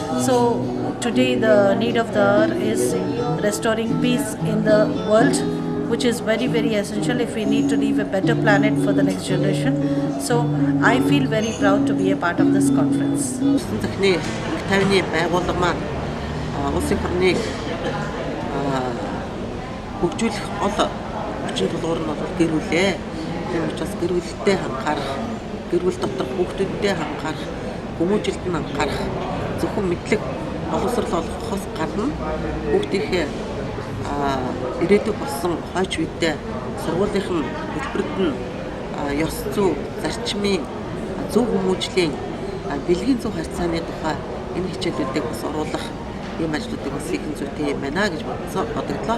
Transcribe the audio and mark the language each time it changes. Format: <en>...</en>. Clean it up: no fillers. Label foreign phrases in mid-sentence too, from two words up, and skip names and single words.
<en>So today the need of the hour is restoring peace in the world, which is very, very essential if we need to leave a better planet for the next generation. So I feel very proud to be a part of this conference.</en> <mn>Хөгжүүлэх гол хүчин тулгуур нь бол гэр бүлээ. Тийм учраас гэр бүлтэй ханхаарах, гэр бүл дотор хүүхдүүдтэй ханхаарах, хүмүүжилд нь анхаарах, зөвхөн мэдлэг боловсрол олгохоос гадна хүүхдийнхээ ирээдүйг болсон хойч үедээ сургуулийн хөтөлбөрт нь ёс зүй, зарчмын зөв хүмүүжлийн бэлгийн зөв харьцааны тухай энэ хичээлүүдийг бас оруулах ийм ажлуудыг бас хийх зүйтэй юм байна гэж бодогдлоо.</mn>